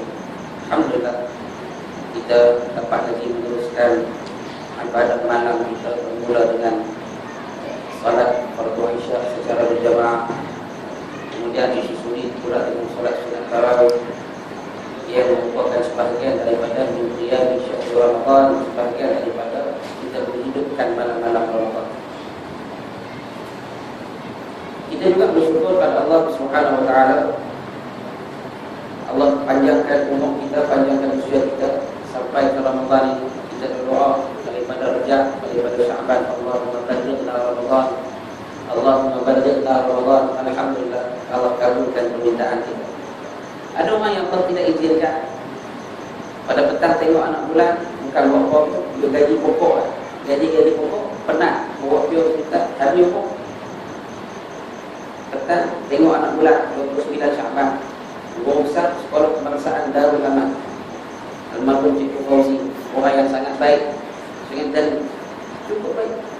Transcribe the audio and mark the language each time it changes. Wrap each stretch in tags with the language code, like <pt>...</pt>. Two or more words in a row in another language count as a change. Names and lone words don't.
<ms>Alhamdulillah, kita dapat lagi meneruskan ibadat malam kita bermula dengan salat fardu Isya secara berjamaah, kemudian disusuli pula dengan salat sunat tarawih yang merupakan sebahagian daripada</ms> <ar>قيام شهر رمضان,</ar> <ms>sebahagian daripada kita menghidupkan malam-malam Ramadan. Kita juga bersyukur pada Allah</ms> <ar>سبحانه وتعالى.</ar> <ms>Allah panjangkan umur kita, panjangkan usia kita sampai ke Ramadan ini. Kita berdoa daripada Rajab, daripada Sya'ban,</ms> <ar>اللهم بلغنا رمضان، اللهم بلغنا رمضان.</ar> <ms>Alhamdulillah, Allah kabulkan permintaan kita. Ada orang yang Allah tidak izinkan. Pada petang tengok anak bulan, bukan buat apa, dia gaji pokok lah. Gaji pokok, penat, bawa pergi hospital, habis pokok. Petang tengok anak bulan, 29 Sya'ban, guru besar Sekolah Kebangsaan Darul Aman, almarhum Cikgu Fauzi, orang yang sangat baik, sangat cukup baik.</ms>